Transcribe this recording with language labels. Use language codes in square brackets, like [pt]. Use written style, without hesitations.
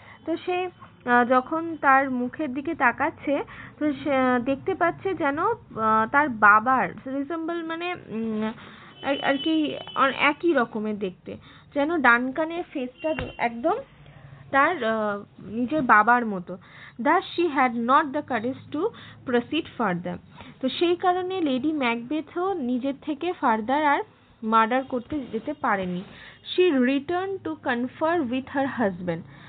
[bn] তো সে যখন তার মুখের দিকে তাকাচ্ছে তো সে দেখতে পাচ্ছে যেন তার বাবার রিজেম্বল মানে আর কি একই রকমের দেখতে, যেন ডানকানের ফেসটা একদম তার নিজের বাবার মতো। [en] Thus she had not the courage to proceed further. [bn] তো সেই কারণে লেডি ম্যাকবেথও নিজের থেকে ফার্দার আর মার্ডার করতে যেতে পারেনি। [en] She returned to confer with her husband.